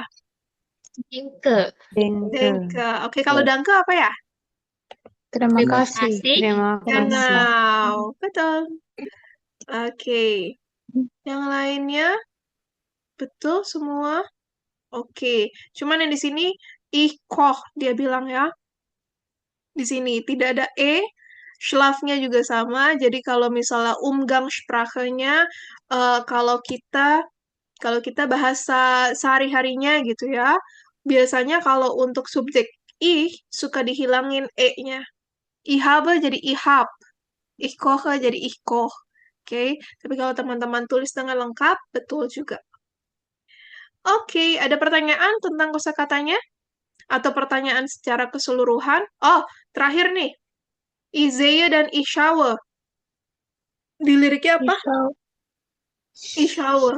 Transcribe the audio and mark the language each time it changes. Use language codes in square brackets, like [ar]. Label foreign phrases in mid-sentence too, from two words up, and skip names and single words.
[de] Denke. Denke. [id] Oke, kalau danke apa ya? Terima Terima kasih. kasih. Terima kasih. Genau. Betul. Oke. Yang lainnya betul semua? Oke. Cuman yang di sini [de] ich koch [id] dia bilang ya. Di sini tidak ada e, schlafnya juga sama. Jadi kalau misalnya Umgangssprache-nya kalau kita bahasa sehari-harinya gitu ya. Biasanya kalau untuk subjek ich suka dihilangin e-nya. [de] Ich habe jadi ich hab. Ich koche jadi ich koch. [id] Oke, tapi kalau teman-teman tulis dengan lengkap, betul juga. Oke, ada pertanyaan tentang kosakatanya? Atau pertanyaan secara keseluruhan? Oh, terakhir nih. Izeye dan Ishawe. Di liriknya apa? Ishawe.